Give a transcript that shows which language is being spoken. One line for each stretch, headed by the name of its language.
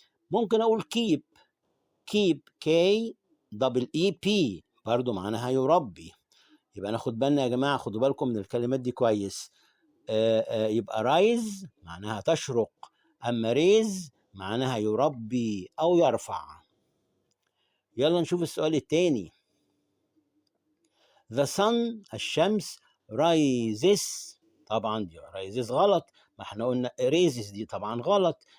Arabic: ممكن أقول keep KEEP برضو معناها يربي. يبقى ناخد بالنا يا جماعة، خدوا بالكم من الكلمات دي كويس. يبقى رايز معناها تشرق، أما ريز معناها يربي أو يرفع. يلا نشوف السؤال الثاني.
English: The sun
Arabic: الشمس
English: rises.
Arabic: طبعا دي rises غلط، ما احنا قلنا raises دي طبعا غلط.